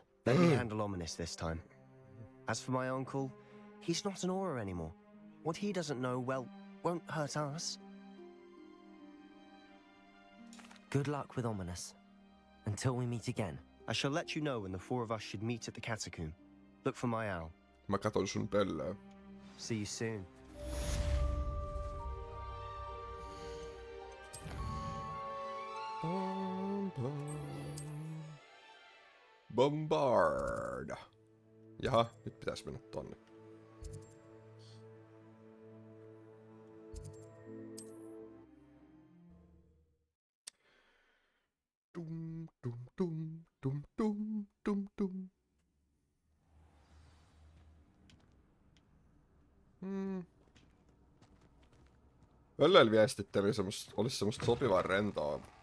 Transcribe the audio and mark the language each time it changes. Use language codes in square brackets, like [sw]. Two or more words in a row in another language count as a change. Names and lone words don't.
[en] Let me handle Ominous this time. As for my uncle, he's not an Auror anymore. What he doesn't know, well, won't hurt us. Good luck with Ominous. Until we meet again. I shall let you know when the four of us should meet at the catacomb. Look for my owl. [fi] Mä katon sun pöllöä. [en] See you soon. Bombard. [fi] Jaha, nyt pitäis mennä tonne. Dum dum dum dum dum dum dum. Öllöillä viestitteli olisi semmoista sopivaa rentoa.